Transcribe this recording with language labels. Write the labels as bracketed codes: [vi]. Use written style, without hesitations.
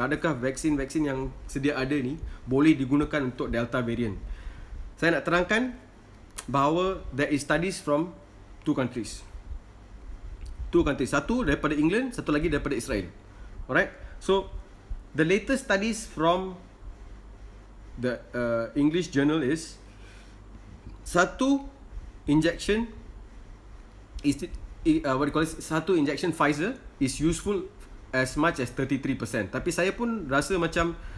[ms] Adakah vaksin yang sedia ada ni boleh digunakan untuk Delta variant? Saya nak terangkan bahawa [en] there is studies from two countries. [ms] Satu daripada England, satu lagi daripada Israel. [en] Alright, so the latest studies from the English journal is, [ms] satu [en] injection is satu injection Pfizer is useful as much as 33%. [ms] Tapi saya pun rasa macam